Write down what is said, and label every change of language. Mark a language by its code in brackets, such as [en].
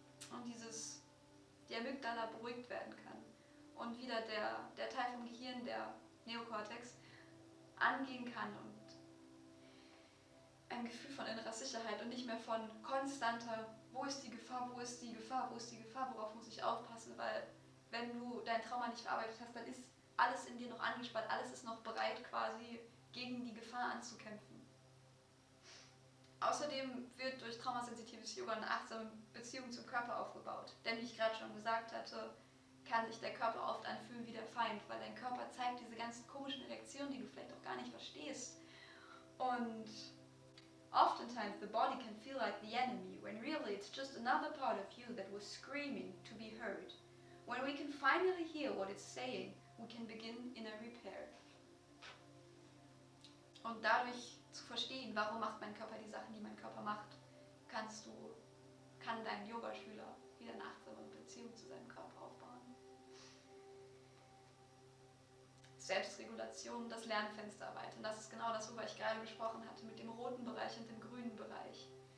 [de] Und die Amygdala beruhigt werden kann. Und wieder der Teil vom Gehirn, der Neokortex, angehen kann und ein Gefühl von innerer Sicherheit und nicht mehr von konstanter, wo ist die Gefahr, wo ist die Gefahr, wo ist die Gefahr, worauf muss ich aufpassen, weil wenn du dein Trauma nicht verarbeitet hast, dann ist alles in dir noch angespannt, alles ist noch bereit quasi gegen die Gefahr anzukämpfen. Außerdem wird durch traumasensitives Yoga eine achtsame Beziehung zum Körper aufgebaut, denn wie ich gerade schon gesagt hatte, kann sich der Körper oft anfühlen wie der Feind, weil dein Körper zeigt diese ganzen komischen Reaktionen, die du vielleicht auch gar nicht verstehst. [en] Und oftentimes the body can feel like the enemy, when really it's just another part of you that was screaming to be heard. When we can finally hear what it's saying, we can begin inner repair. [de] Und dadurch zu verstehen, warum macht mein Körper die Sachen, die mein Körper macht, kann dein Yogaschüler wieder eine achtsame Beziehung zu seinem Körper aufbauen. Selbstregulation, das Lernfenster erweitern. Das ist genau das, worüber ich gerade gesprochen hatte, mit dem roten Bereich und dem grünen Bereich.